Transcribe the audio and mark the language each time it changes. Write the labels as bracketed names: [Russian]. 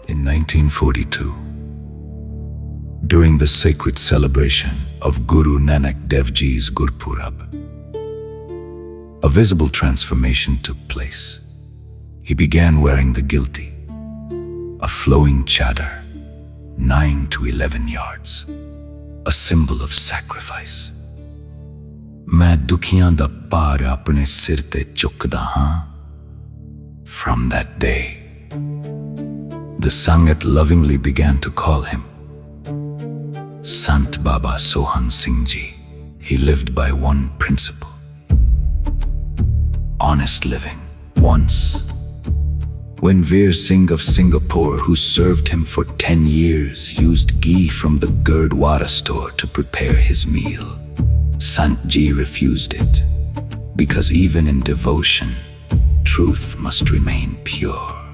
[English] In 1942, during the sacred celebration of Guru Nanak Dev Ji's Gurpurab, a visible transformation took place. He began wearing the gilti, a flowing chadar, 9 to 11 yards, a symbol of sacrifice. [Punjabi] मैं दुखियां दा भार अपने सिर ते चुकदा हां. [English] From that day, the Sangat lovingly began to call him Sant Baba Sohan Singh Ji. He lived by one principle: honest living. Once, when Veer Singh of Singapore, who served him for 10 years, used ghee from the Gurdwara store to prepare his meal, Sant Ji refused it, because even in devotion, truth must remain pure.